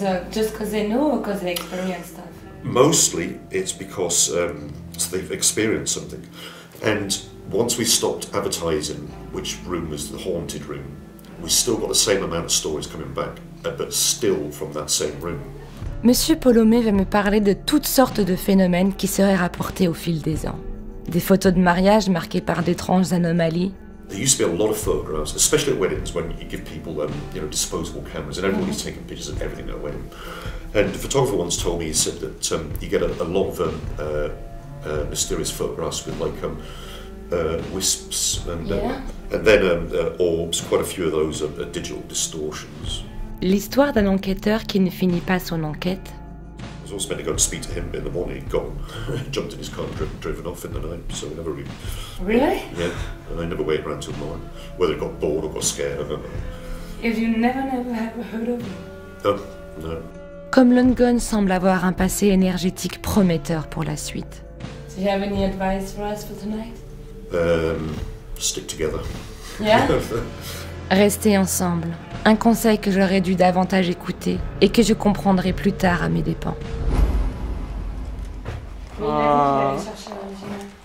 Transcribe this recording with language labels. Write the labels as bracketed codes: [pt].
[en] Just because they know or because they experience stuff? Mostly it's because they've experienced something. And once we stopped advertising which room was the haunted room, we still got the same amount of stories coming back, but still from that same room. [fr] Monsieur Polomé va me parler de toutes sortes de phénomènes qui seraient rapportés au fil des ans. Des photos de mariage marquées par d'étranges anomalies. [en] There used to be a lot of photographs, especially at weddings, when you give people, you know, disposable cameras, and everybody's taking pictures of everything at a wedding. And the photographer once told me, he said that you get a lot of mysterious photographs with like wisps and then orbs. Quite a few of those are digital distortions. [fr] L'histoire d'un enquêteur qui ne finit pas son enquête. [en] I was also meant to go and speak to him in the morning. He'd gone, jumped in his car and driven off in the night. So we never really. Really? Yeah, and I never waited around till morning. Whether he got bored or got scared, I don't know. If you never have heard of him? No, no. [fr] Comme Lundgren semble avoir un passé énergétique prometteur pour la suite. [en] Do you have any advice for us for tonight? Stick together. Yeah? [fr] Rester ensemble, un conseil que j'aurais dû davantage écouter et que je comprendrai plus tard à mes dépens. Mais il a dit qu'il allait chercher l'original.